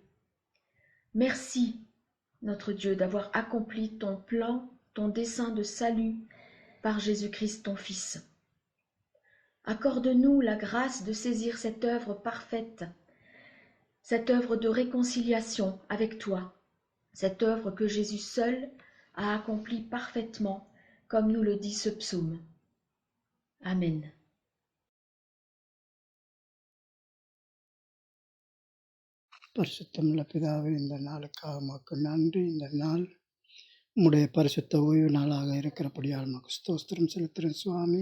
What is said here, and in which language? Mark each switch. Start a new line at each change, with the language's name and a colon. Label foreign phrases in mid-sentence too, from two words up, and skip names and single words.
French: Merci, notre Dieu, d'avoir accompli ton plan, ton dessein de salut par Jésus-Christ ton Fils. Accorde-nous la grâce de saisir cette œuvre parfaite, cette œuvre de réconciliation avec toi, cette œuvre que Jésus seul a accomplie parfaitement, comme nous le dit ce psaume. Amen.
Tamil: பரிசுத்தமுள்ள பிதாவே, இந்த நாளுக்காக உமக்கு நன்றி. இந்த நாள் உம்முடைய பரிசுத்த ஓய்வு நாளாக இருக்கிறபடியால் உமக்கு ஸ்தோத்திரம் செலுத்துகிறேன் சுவாமி.